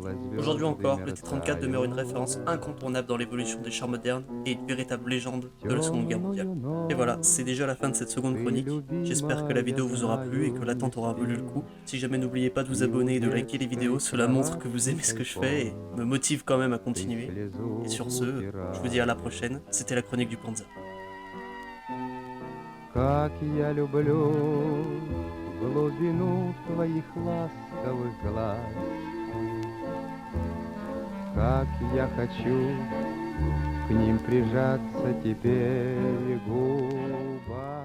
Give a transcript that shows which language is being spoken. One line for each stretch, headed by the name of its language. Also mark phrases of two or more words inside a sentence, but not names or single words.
French: Aujourd'hui encore, le T-34 demeure une référence incontournable dans l'évolution des chars modernes et une véritable légende de la Seconde Guerre mondiale. Et voilà, c'est déjà la fin de cette seconde chronique. J'espère que la vidéo vous aura plu et que l'attente aura valu le coup. Si jamais, n'oubliez pas de vous abonner et de liker les vidéos, cela montre que vous aimez ce que je fais et me motive quand même à continuer. Et sur ce, je vous dis à la prochaine, c'était la chronique du Panzer.
Russian: Как я люблю глубину твоих ласковых глаз, как я хочу к ним прижаться теперь губами.